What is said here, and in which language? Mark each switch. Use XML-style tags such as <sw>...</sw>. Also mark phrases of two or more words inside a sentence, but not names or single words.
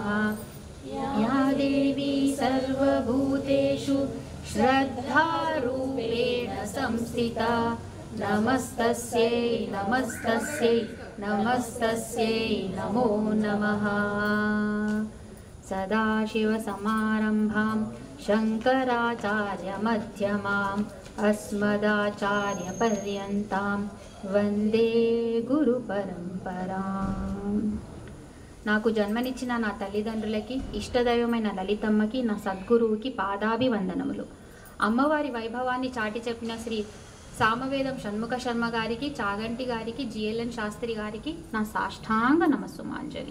<sa>या देवी सर्वभूतेषु श्रद्धारूपेण संस्थिता नमस्तस्यै नमस्तस्यै नमस्तस्यै नमो नमः। सदाशिवसमारम्भां शङ्कराचार्यमध्यमाम् अस्मदाचार्यपर्यन्तां వందే గురు పరంపరా।</sa> <te>నాకు జన్మనిచ్చిన నా తల్లిదండ్రులకి, ఇష్టదైవమైన లలితమ్మకి, నా సద్గురువుకి పాదాభివందనములు। అమ్మవారి వైభవాన్ని చాటి చెప్పిన శ్రీ సామవేదం షణ్ముఖ శర్మ గారికి, చాగంటి గారికి, జిఎల్ఎన్ శాస్త్రి గారికి నా సాష్టాంగ నమస్సుమాంజలి।</te>